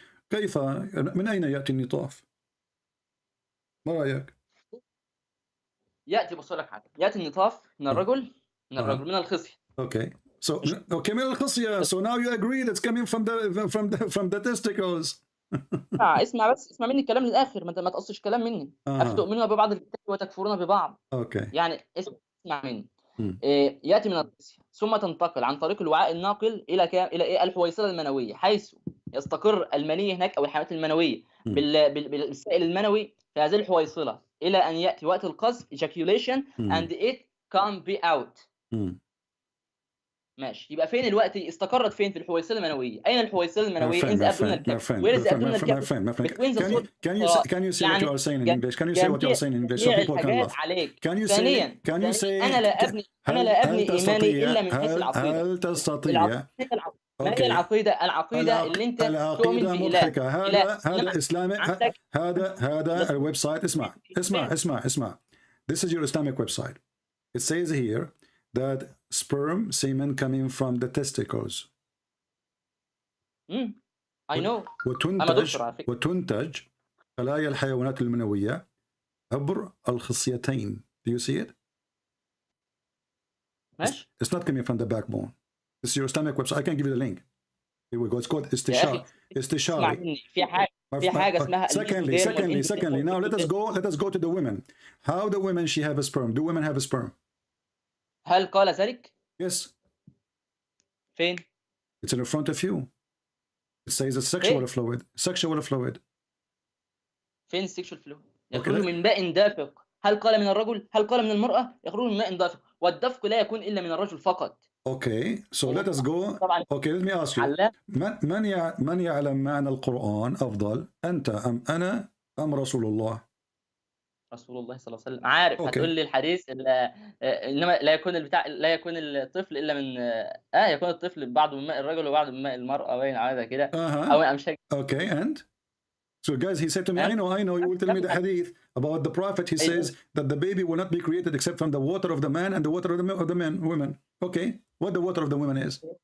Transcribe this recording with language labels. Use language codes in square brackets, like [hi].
[ar] كيف من أين يأتي النطاف؟ ما رأيك؟ يأتي بص لك حاجة. يأتي النطاف من الرجل من الخصية. [en] Okay. [ar] So من الخصية. [en] So now you agree that's coming from the testicles. [ar] اسمع مني الكلام للآخر. ما تقصش كلام مني. أفتؤمنون ببعض الكتاب وتكفرون ببعض. [en] Okay. [ar] يعني اسمع مني. يأتي من الخصية ثم تنتقل عن طريق الوعاء الناقل إلى إلى الحويصلة المنوية، حيث يستقر المني هناك أو الحيوانات المنوية بالسائل المنوي في هذه الحويصلة إلى أن يأتي وقت القذف [en] ejaculation and it can be out. [ar] ماشي. يبقى فين الوقت استقرت فين؟ في الحويصلة المنوية. أين الحويصلة المنوية؟ [en] in the abdominal cavity. Where is the abdominal cavity? Between the soul. Can you say what you are saying in English? Can you say what you are saying in English so people can laugh? Can you say [ar] أنا لا أبني إيماني إلا من حيث العقيدة. هل تستطيع؟ ما هي العقيدة اللي أنت تؤمن بإله. هذا إسلامي. هذا الويب سايت. اسمع. [en] This is your Islamic website. It says here that sperm semen coming from the testicles. I know. [ar] وتنتج خلايا الحيوانات المنوية عبر الخصيتين. [en] Do you see it? It's not coming from the backbone. This is your Islamic website. I can give you the link. Here we go. It's called استشاري. [ar] في حاجة اسمها. [en] Secondly. Now let us go to the women. How the women she have a sperm? Do women have a sperm? [ar] هل قال ذلك؟ [en] Yes. [ar] فين؟ [en] It's in front of you. It says a sexual fluid. Sexual fluid. [ar] فين [en] sexual fluid؟ [ar] يخرج من ماء دافق. هل قال من الرجل؟ هل قال من المرأة؟ يخرج من ماء دافق، والدفق لا يكون إلا من الرجل فقط. [en] Okay, so let us go. Okay, let me ask you. [ar] من يعلم معنى القرآن أفضل؟ أنت أم أنا أم رسول الله؟ رسول الله صلى الله عليه وسلم. عارف. هتقول لي الحديث انما لا يكون الطفل الا من يكون الطفل بعض من ماء الرجل وبعض من ماء المرأة، باين على كده. او مش. [en] Okay, and so guys, he said to me, I know you will tell me the hadith about the prophet. He says that the baby will not be created except from the water of the man and the water of the women. Okay, what the water of the women is?